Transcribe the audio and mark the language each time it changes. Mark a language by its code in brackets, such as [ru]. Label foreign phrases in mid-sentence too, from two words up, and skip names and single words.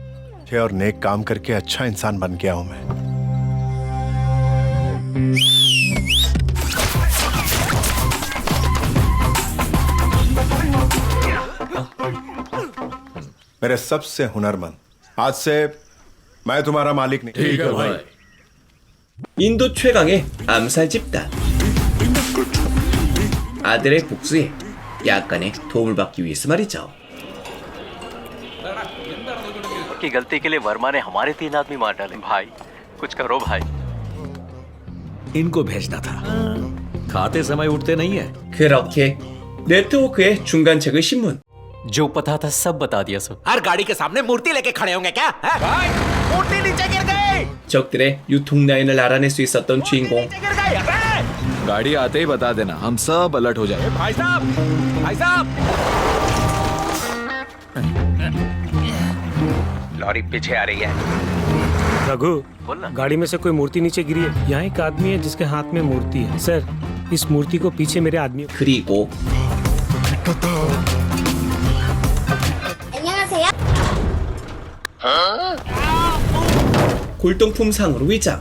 [hi] अच्छे और नेक काम करके अच्छा इंसान बन गया हूं मैं। मेरे सबसे हुनरमंद आज से मैं तुम्हारा मालिक नहीं। ठीक है भाई [ko] 인도 최강의 암살 집단. 아들의 복수에 약간의 도움을 받기 위해서 말이죠. [hi] की गलती के लिए वर्मा ने हमारे 3 आदमी मार डाले भाई कुछ करो भाई इनको भेजना था खाते समय उठते नहीं है [ko] 그렇게 네트워크의 중간책의 신문. [hi] जो पता था सब बता दिया सर हर गाड़ी के सामने मूर्ति लेके खड़े होंगे क्या भाई मूर्ति नीचे गिर गई [ko] 적들의 유통 라인을 알아낼 수 있었던 주인공. [hi] गिर गई अबे गाड़ी आते ही बता देना हम सब अलर्ट हो जाए। भाई साहब लॉरी पीछे आ रही है रघु बोलना गाड़ी में से कोई मूर्ति नीचे गिरी है। यहाँ एक आदमी है जिसके हाथ में मूर्ति है। सर इस मूर्ति को पीछे मेरे आदमी [ko] 그리고 골동품 상으로 위장.